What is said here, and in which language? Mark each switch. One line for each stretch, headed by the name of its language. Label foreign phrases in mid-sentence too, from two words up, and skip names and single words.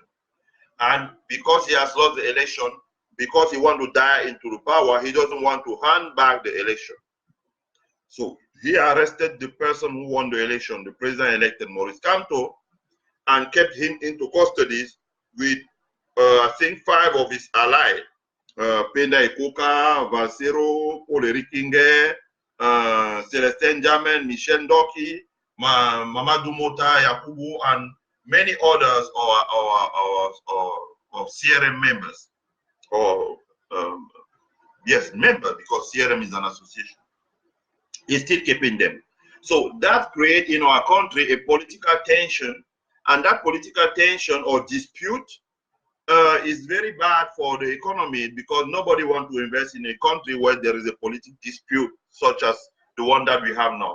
English: And because he has lost the election, because he wants to die into the power, he doesn't want to hand back the election. So he arrested the person who won the election, the president-elected Maurice Kamto, and kept him into custody with, I think, 5 of his allies, Penda Ekoka, Valsero, Paul Erikinge, Celestin Jamen, Michel Ndoki, Mamadou Mota, Yakubu, and many others of CRM members, or yes, members, because CRM is an association. He's still keeping them. So that creates in our country a political tension, and that political tension or dispute is very bad for the economy, because nobody wants to invest in a country where there is a political dispute such as the one that we have now.